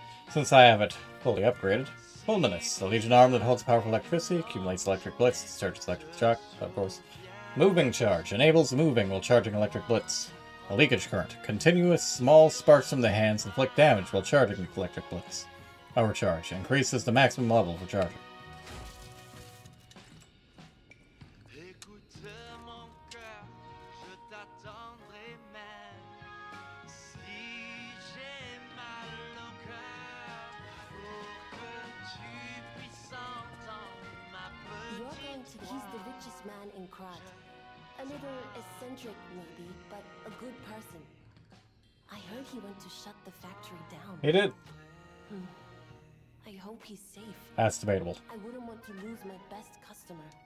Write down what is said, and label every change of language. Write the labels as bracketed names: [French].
[English] Since I have it fully upgraded, Fulminous, a Legion arm that holds powerful electricity, accumulates electric blitz, discharges electric shock, of course. Moving charge, enables moving while charging electric blitz. A leakage current, continuous small sparks from the hands inflict damage while charging with electric blitz. Overcharge, increases the maximum level for charging. [French] Écoute mon cœur, je t'attendrai même. Si j'ai mal au cœur, pour que tu puisses entendre ma [English] You're [French] petite [English] going to... He's the richest man in Krat. A little eccentric, maybe, but a good person. I heard he went to shut the factory down. He did. I hope he's safe. That's debatable. I wouldn't want to lose my best customer.